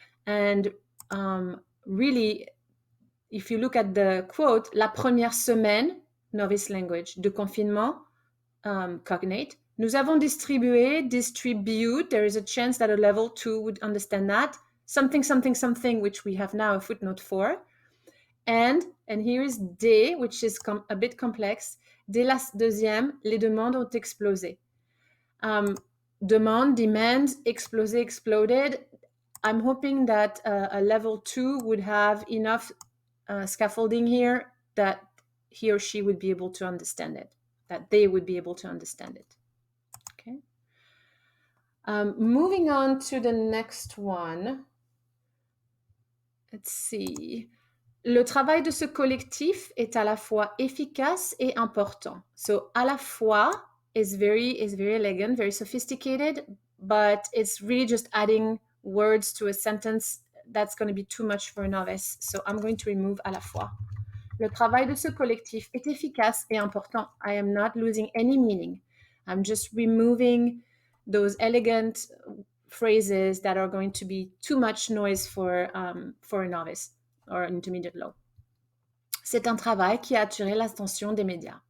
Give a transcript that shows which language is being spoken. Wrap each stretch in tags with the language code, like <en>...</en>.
<en>And really, if you look at the quote,</en> <fr>la première semaine,</fr> <en>novice language,</en> <fr>de confinement,</fr> <en>cognate,</en> <fr>nous avons distribué,</fr> <en>distribute, there is a chance that a level 2 would understand that, something, something, something, which we have now a footnote for. And here is des, which is a bit complex.</en> <fr>Dès la deuxième, les demandes ont explosé.</fr> <en>Demand, explosé, exploded. I'm hoping that a level 2 would have enough scaffolding here that he or she would be able to understand it, that they would be able to understand it. Okay. Moving on to the next one. Let's see.</en> <fr>Le travail de ce collectif est à la fois efficace et important.</fr> <en>So,</en> <fr>à la fois</fr> <en>is very elegant, very sophisticated, but it's really just adding words to a sentence that's going to be too much for a novice. So, I'm going to remove</en> <fr>à la fois. Le travail de ce collectif est efficace et important.</fr> <en>I am not losing any meaning. I'm just removing those elegant phrases that are going to be too much noise for a novice or an intermediate low.</en> <fr>C'est un travail qui a attiré l'attention des médias.</fr>